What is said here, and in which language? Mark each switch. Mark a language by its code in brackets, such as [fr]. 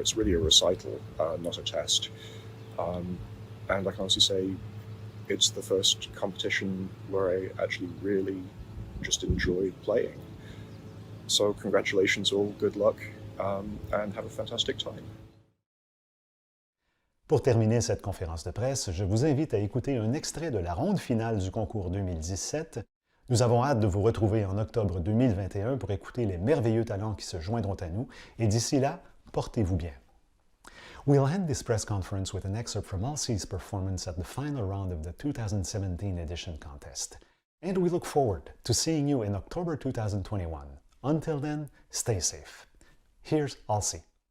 [en] It's really a recital, not a test. And I can honestly say it's the first competition where I actually really just enjoyed playing. So congratulations all, good luck, and have a fantastic time. [fr] Pour terminer cette conférence de presse, je vous invite à écouter un extrait de la ronde finale du concours 2017. Nous avons hâte de vous retrouver en octobre 2021 pour écouter les merveilleux talents qui se joindront à nous, et d'ici là, portez-vous bien. [en] We'll end this press conference with an excerpt from Elsie's performance at the final round of the 2017 edition contest. And we look forward to seeing you in October 2021. Until then, stay safe. Here's Elsie.